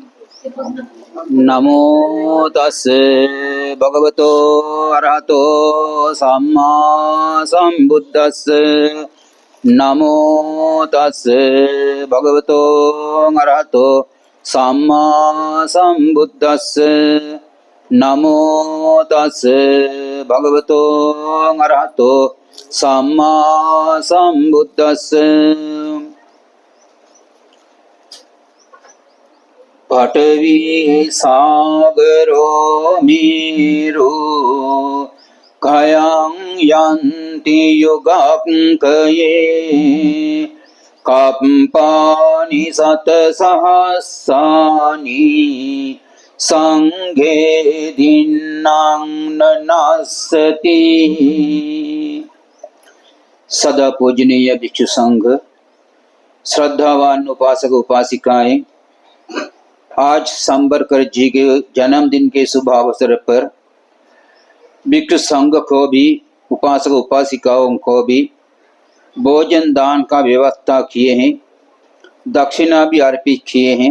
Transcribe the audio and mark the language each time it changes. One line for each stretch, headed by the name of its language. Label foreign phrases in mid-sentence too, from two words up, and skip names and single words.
Pali: नमो तस्से भगवतो अरहतो सम्मा सम्बुद्धस्से। नमो तस्से भगवतो अरहतो सम्मा सम्बुद्धस्से। नमो तस्से भगवतो अरहतो सम्मा सम्बुद्धस्से। पटवी सागरो मेरु कयं यन्ति युगाङ्कये। कम्पानि शतसहस्राणि संघे दिन्नां न नश्यति।
Hindi: सदा पूजनीय भिक्षु संघ, श्रद्धावान उपासक उपासिकाएं, आज सांबरकर जी के जन्मदिन के शुभ अवसर पर भिक्षु संघ को भी, उपासक उपासिकाओं को भी भोजन दान का व्यवस्था किए हैं, दक्षिणा भी अर्पित किए हैं।